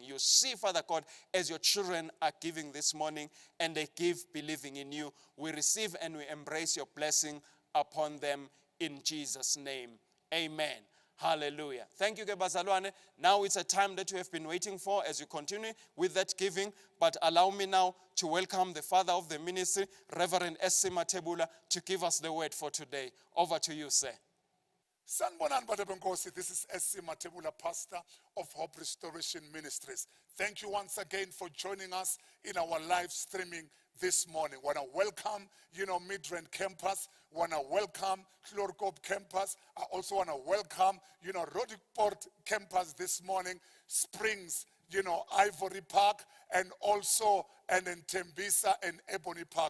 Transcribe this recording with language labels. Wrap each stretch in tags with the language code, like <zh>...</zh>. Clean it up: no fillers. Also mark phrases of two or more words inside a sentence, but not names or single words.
<en>You see, Father God, as your children are giving this morning and they give believing in you, we receive and we embrace your blessing upon them in Jesus' name. Amen. Hallelujah. Thank you, Bazalwane. Now it's a time that you have been waiting for as you continue with that giving. But allow me now to welcome the father of the ministry, Reverend S.C. Matebula, to give us the word for today. Over to you, sir.</en> <zu>Sanibonani bantu benkosi.</zu> <en>This is S.C. Matebula, pastor of Hope Restoration Ministries. Thank you once again for joining us in our live streaming this morning. Want to welcome, Midrand campus. Want to welcome Chlorkop campus. I also want to welcome, Rodiport campus this morning, Springs, Ivory Park, and also and in Tembisa and Ebony Park.</en>